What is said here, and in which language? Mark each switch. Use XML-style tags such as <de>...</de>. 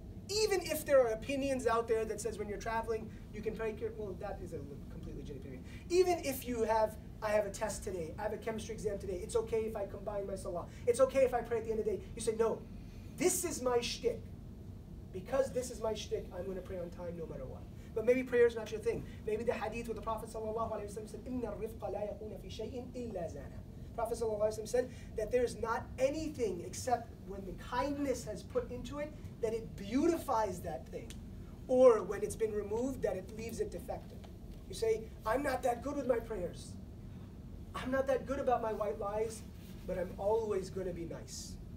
<en>Even if there are opinions out there that says when you're traveling, you can pray, well, that is a completely legitimate opinion. Even if I have a test today, I have a chemistry exam today, it's okay if I combine my salah. It's okay if I pray at the end of the day. You say, no, this is my shtick. Because this is my shtick, I'm going to pray on time no matter what. But maybe prayer is not your thing. Maybe the hadith where the Prophet ﷺ said,</en> <ar>إِنَّ الرِّفْقَ لَا يَكُونَ فِي شَيْءٍ إِلَّا زَانَهُ.</ar> <en>Prophet ﷺ said that there's not anything except when the kindness has put into it, that it beautifies that thing. Or when it's been removed, that it leaves it defective. You say, I'm not that good with my prayers. I'm not that good about my white lies, but I'm always going to be nice.</en>